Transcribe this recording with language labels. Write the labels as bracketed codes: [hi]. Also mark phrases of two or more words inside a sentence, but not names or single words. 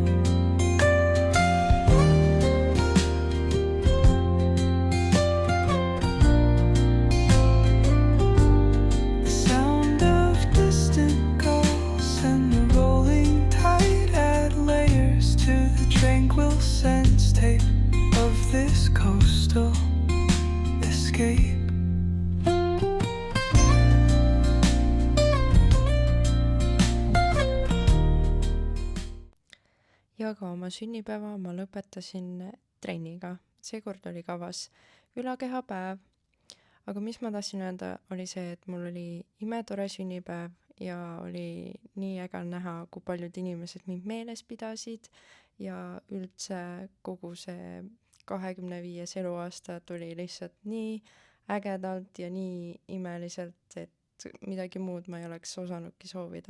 [en] The sound of distant gulls and the rolling tide add layers to the tranquil sense tape of this coastal escape. [et] Ja ka oma sünnipäeva ma lõpetasin trenniga. Seekord oli kavas ülakehapäev. Aga mis ma tahtsin öelda, oli see, et mul oli imetore sünnipäev ja oli nii äge näha, kui paljud inimesed mind meeles pidasid ja üldse kogu see 25 eluaasta tuli lihtsalt nii ägedalt ja nii imeliselt, et midagi muud ma ei oleks osanudki soovida.